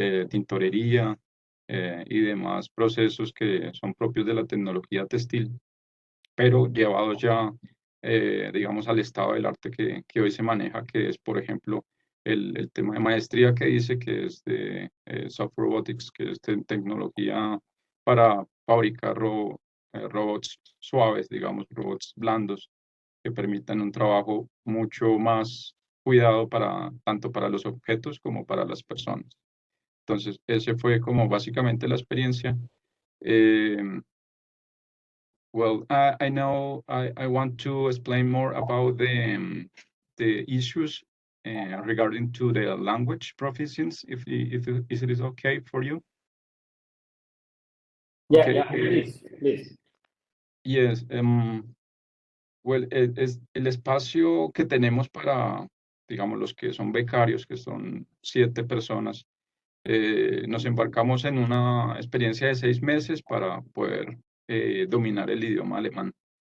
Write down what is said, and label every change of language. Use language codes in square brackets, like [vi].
[es] tintorería y demás procesos que son propios de la tecnología textil, pero llevados ya, digamos, al estado del arte que hoy se maneja, que es, por ejemplo, el tema de maestría que dice que es de soft robotics, que es tecnología para fabricar robots suaves, digamos, robots blandos, que permitan un trabajo mucho más cuidado tanto para los objetos como para las personas. Entonces, ese fue como básicamente la experiencia. [en] Well, I know I want to explain more about the issues regarding to the language proficiency, if it is okay for you. Okay, please. Yes, well, [es] es el espacio que tenemos para, digamos, los que son becarios, que son 7 personas. Nos embarcamos en una experiencia de 6 meses para poder dominar el idioma alemán.